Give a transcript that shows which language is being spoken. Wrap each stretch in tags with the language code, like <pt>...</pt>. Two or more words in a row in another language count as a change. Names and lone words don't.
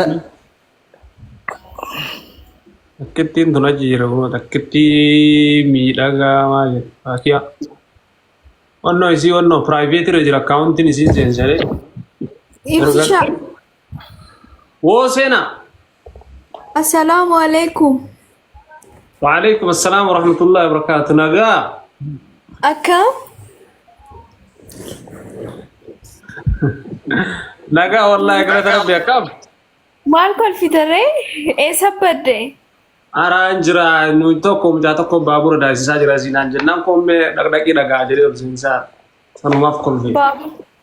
<om>Akkittiin tun achi jira kun akkitti miidhagaa maal jedha. Onnoo isii onnoo private irra jira akkaawuntiin isii seensaree. Ibsisha. Woo seena.</om> <ar>السلام عليكم. وعليكم السلام ورحمة الله وبركاته.</ar> <om>Nagaa. Akkam? Nagaa wallahi galata rabbi akkam. Maal kolfitarree? Eessa badde? Araan jira nuyi tokko mucaa tokko baabura daasisaa jira siinaan jennaan koomee dhaqdhaqii dhagaa jedhee ol seensaa sanumaaf kolfee.</om>